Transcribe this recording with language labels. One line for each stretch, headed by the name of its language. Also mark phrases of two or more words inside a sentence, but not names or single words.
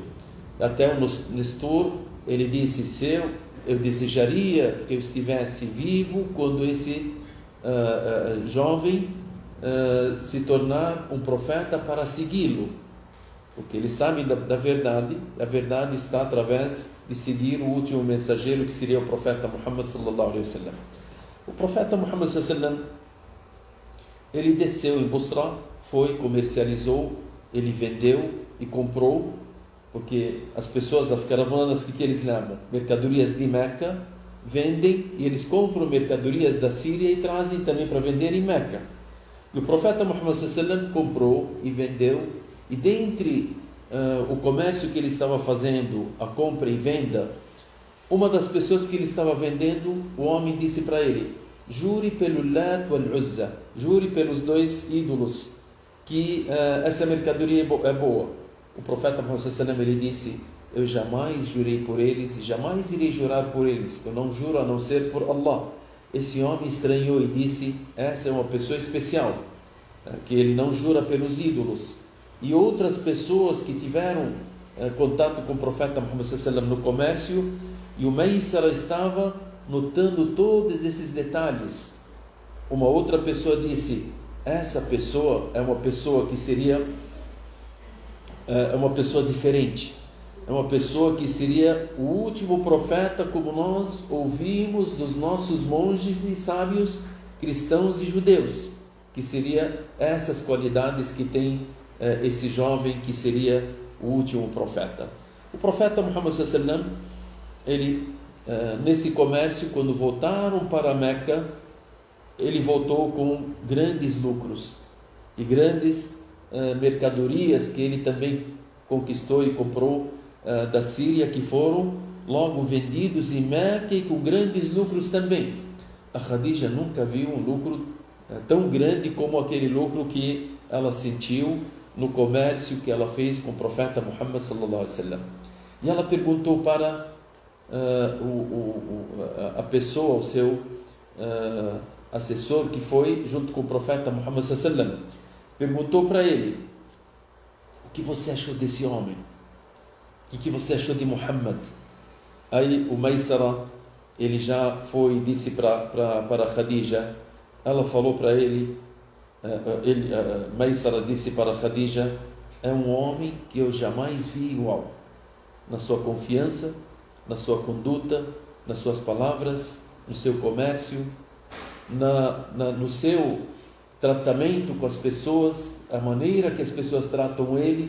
Portuguese: Até o Nestor, ele disse: eu desejaria que eu estivesse vivo quando esse jovem se tornar um profeta para segui-lo, porque eles sabem da verdade. A verdade está através de seguir o último mensageiro, que seria o profeta Muhammad
Arabic: صلى الله عليه وسلم.
Portuguese: O profeta Muhammad
Arabic: صلى الله عليه وسلم,
Portuguese: ele desceu em Busra, foi, comercializou, ele vendeu e comprou, porque as pessoas, as caravanas que eles levam mercadorias de Meca, vendem e eles compram mercadorias da Síria e trazem também para vender em Meca. E o profeta Muhammad
Arabic: صلى الله عليه وسلم
Portuguese: comprou e vendeu, e dentre o comércio que ele estava fazendo, a compra e venda, uma das pessoas que ele estava vendendo, o homem disse para ele: jure pelo Lat wal Uzza, jure pelos dois ídolos, que essa mercadoria é boa. O profeta Muhammad
Arabic: صلى الله عليه وسلم,
Portuguese: ele disse: eu jamais jurei por eles e jamais irei jurar por eles, eu não juro a não ser por Allah. Esse homem estranhou e disse: essa é uma pessoa especial, que ele não jura pelos ídolos. E outras pessoas que tiveram contato com o profeta Muhammad
Arabic: صلى الله عليه وسلم
Portuguese: no comércio, e o Maysara estava notando todos esses detalhes. Uma outra pessoa disse: essa pessoa é uma pessoa que seria uma pessoa diferente, é uma pessoa que seria o último profeta, como nós ouvimos dos nossos monges e sábios cristãos e judeus, que seria essas qualidades que tem esse jovem que seria o último profeta. O profeta Muhammad
Arabic: صلى الله عليه وسلم,
Portuguese: ele nesse comércio, quando voltaram para Meca, ele voltou com grandes lucros e grandes mercadorias que ele também conquistou e comprou da Síria, que foram logo vendidos em Meca e com grandes lucros também. A Khadija nunca viu um lucro tão grande como aquele lucro que ela sentiu no comércio que ela fez com o profeta Muhammad
Arabic: صلى الله عليه وسلم.
Portuguese: E ela perguntou para a pessoa, o seu assessor que foi junto com o profeta Muhammad
Arabic: صلى الله عليه وسلم,
Portuguese: perguntou para ele: o que você achou desse homem? O que você achou de Muhammad? Aí o Maysara, ele já foi e disse para Khadija, ela falou para ele, Maysara disse para Khadija: é um homem que eu jamais vi igual, na sua confiança, na sua conduta, nas suas palavras, no seu comércio, no seu tratamento com as pessoas, a maneira que as pessoas tratam ele.